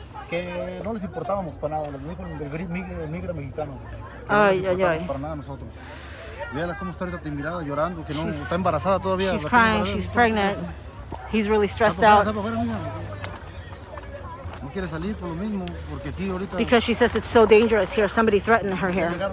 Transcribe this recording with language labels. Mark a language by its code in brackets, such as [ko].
[es] Que no les importábamos para nada, les dijo el migrant mexicano. Ay, ay, ay. Para nada nosotros. Véala cómo está ahorita mirada, llorando, que no está embarazada todavía. [en] She's crying, she's pregnant. He's really stressed out. [es] No quiere salir por lo mismo, porque aquí ahorita... [en] Because she says it's so dangerous here. Somebody threatened her here.